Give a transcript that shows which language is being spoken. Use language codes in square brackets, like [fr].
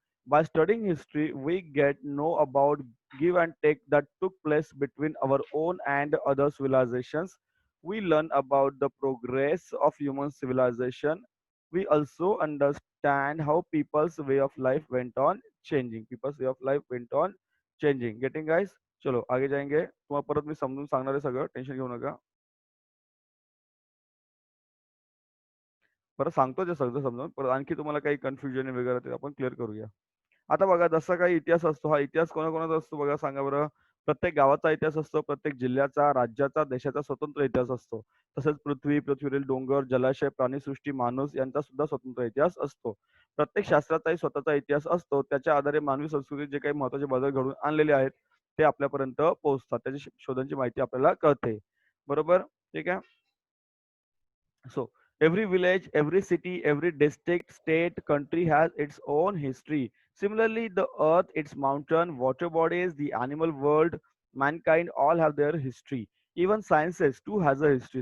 [en] By studying history, we get know about give and take that took place between our own and other civilizations. We learn about the progress of human civilization. We also understand how people's way of life went on changing. People's way of life went on changing. Getting guys? [hi] चलो आगे जाएंगे. [mr] तुम्हाला परत मी समजून सांगणार आहे सगळं. Tension घेऊ नका. परत सांगतो ते सगळं समजावून. परत आणखी तुम्हाला काही कन्फ्युजन वगैरे ते आपण क्लिअर करूया. आता बघा जसा काही इतिहास असतो हा इतिहास कोणाकोणाचा असतो बघा सांगा बरं. प्रत्येक गावाचा इतिहास असतो, प्रत्येक जिल्ह्याचा, राज्याचा, देशाचा स्वतंत्र इतिहास असतो. तसेच पृथ्वीवरील डोंगर, जलाशय, प्राणीसृष्टी, माणूस यांचा सुद्धा स्वतंत्र इतिहास असतो. प्रत्येक शास्त्राचाही स्वतःचा इतिहास असतो. त्याच्या आधारे मानवी संस्कृतीत जे काही महत्त्वाचे बदल घडून आणलेले आहेत ते आपल्यापर्यंत पोहोचतात. त्याची शोधांची माहिती आपल्याला कळते. बरोबर? ठीक आहे. [en] So every village, every city, every district, state, country has its own history. Similarly, the earth, its mountain, water bodies, the animal world, mankind all have their history. Even sciences too has a history.